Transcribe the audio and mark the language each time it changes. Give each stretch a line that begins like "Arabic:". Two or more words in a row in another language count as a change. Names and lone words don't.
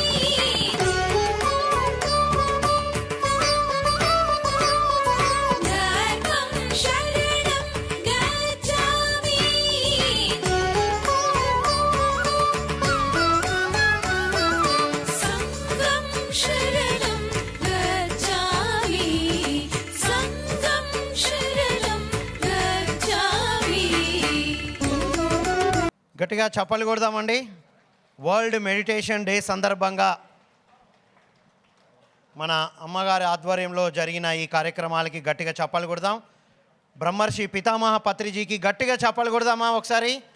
Pali: धर्मं शरणं गच्छामि संघं शरणं गच्छामि संघं शरणं गच्छामि
Telugu: గట్టిగా చప్పట్లు కొడదామండి. వరల్డ్ మెడిటేషన్ డే సందర్భంగా మన అమ్మగారి ఆధ్వర్యంలో జరిగిన ఈ కార్యక్రమాలకి గట్టిగా చప్పలు కొడదాం. బ్రహ్మర్షి పితామహ పత్రిజీకి గట్టిగా చప్పలు కొడదామా ఒకసారి.